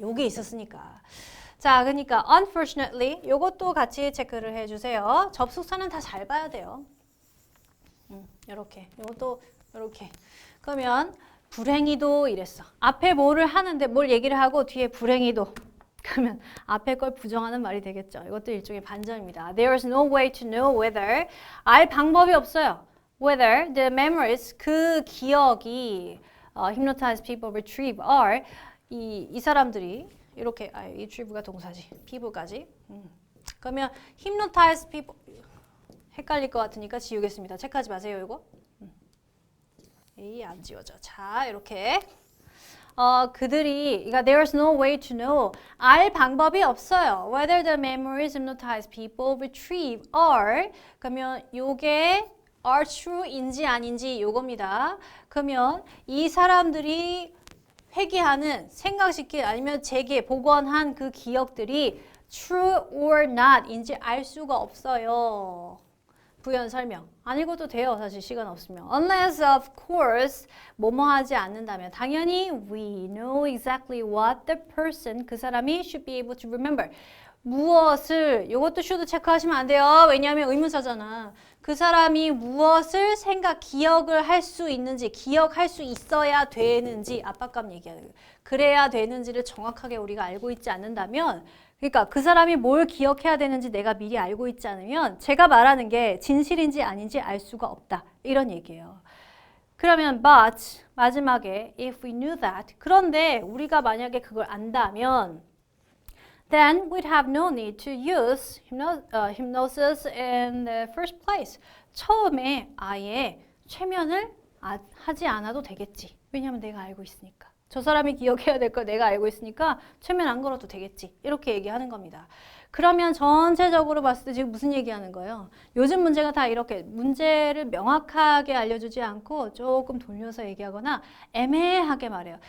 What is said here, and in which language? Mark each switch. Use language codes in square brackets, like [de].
[ko] 여기 있었으니까. 자, 그러니까 unfortunately 이것도 같이 체크를 해주세요. 접속사는 다 잘 봐야 돼요. 이렇게, 이것도 이렇게. 그러면 불행히도 이랬어. 앞에 뭐를 하는데 뭘 얘기를 하고 뒤에 불행히도. 그러면 앞에 걸 부정하는 말이 되겠죠. 이것도 일종의 반전입니다. [en] There's no way to know whether [ko] 알 방법이 없어요. [en] Whether the memories [ko] 그 기억이 [en] hypnotize people retrieve are [ko] 이 사람들이 이렇게 retrieve가 동사지 people까지 그러면 hypnotize people 헷갈릴 것 같으니까 지우겠습니다. 체크하지 마세요 이거. 안 지워져. 자 이렇게 그들이 그러니까 [en] there's no way to know [ko] 알 방법이 없어요. [en] Whether the memories hypnotize people retrieve are [ko] 그러면 요게 [en] are true인지 아닌지 요겁니다. [ko] 그러면 이 사람들이 회귀하는 생각시킨 아니면 재개 복원한 그 기억들이 [en] true or not [ko] 인지 알 수가 없어요. 부연 설명. 안 읽어도 돼요. 사실 시간 없으면. [en] Unless of course [ko] 뭐뭐 하지 않는다면 당연히 [en] we know exactly what the person [ko] 그 사람이 [en] should be able to remember. [ko] 무엇을 이것도 should 체크하시면 안 돼요. 왜냐하면 의문사잖아. 그 사람이 무엇을 기억을 할 수 있는지, 기억할 수 있어야 되는지, 압박감 얘기하는 거예요. 그래야 되는지를 정확하게 우리가 알고 있지 않는다면, 그러니까 그 사람이 뭘 기억해야 되는지 내가 미리 알고 있지 않으면 제가 말하는 게 진실인지 아닌지 알 수가 없다. 이런 얘기예요. [en] 그러면 but 마지막에 if we knew that [ko] 그런데 우리가 만약에 그걸 안다면 [en] then we'd have no need to use hypnosis in the first place. [ko] 처음에 아예 최면을 하지 않아도 되겠지. 왜냐하면 내가 알고 있으니까. 저 사람이 기억해야 될 걸 내가 알고 있으니까 최면 안 걸어도 되겠지. 이렇게 얘기하는 겁니다. 그러면 전체적으로 봤을 때 지금 무슨 얘기하는 거예요? 요즘 문제가 다 이렇게 문제를 명확하게 알려주지 않고 조금 돌려서 얘기하거나 애매하게 말해요.